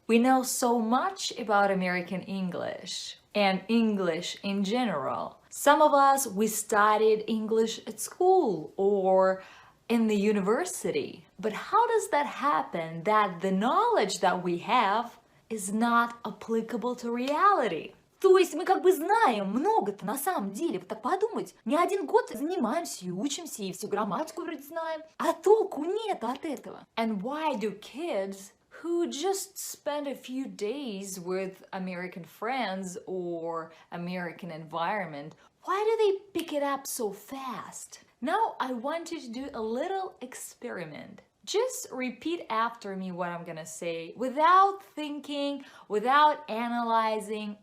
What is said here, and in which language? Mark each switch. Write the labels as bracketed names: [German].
[English] We know so much about American English and English in general. Some of us, we studied English at school or in the university. But how does that happen that the knowledge that we have is not applicable to reality? [Russian] То есть мы как бы знаем много-то на самом деле. Вот так подумать, не один год занимаемся и учимся, и всю грамматику вроде знаем, а толку нет от этого. [English] And why do kids who just spend a few days with American friends or American environment, why do they pick it up so fast? Now I want you to do a little experiment. Just repeat after me what I'm gonna say without thinking, without analyzing.